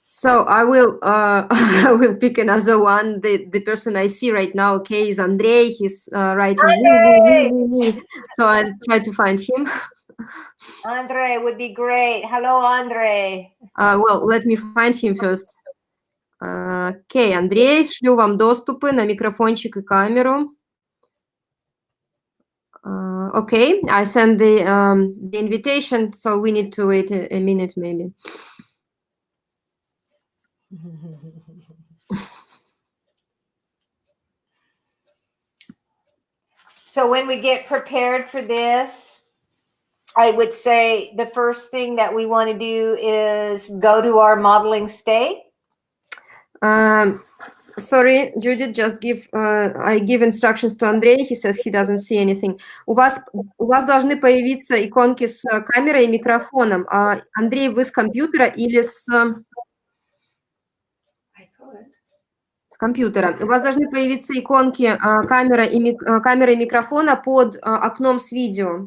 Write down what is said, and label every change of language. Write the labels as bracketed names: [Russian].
[English] So I will I will pick another one. The person I see right now, okay, is Andrei. He's writing me. So I'll try to find him. Andre would be great. Hello, Andre. Well, let me find him first. [Russian] Окей, Андрей, шлю вам доступы на микрофончик и камеру. [English] Okay, I send the invitation, so we need to wait a minute maybe. So when we get prepared for this, I would say the first thing that we want to do is go to our modeling state. Sorry, Judith, just I give instructions to Andrei. He says he doesn't see anything. [Russian] У вас должны появиться иконки с камерой и микрофоном. Андрей, вы с компьютера или с компьютера? У вас должны появиться иконки камеры и микрофона под окном с видео.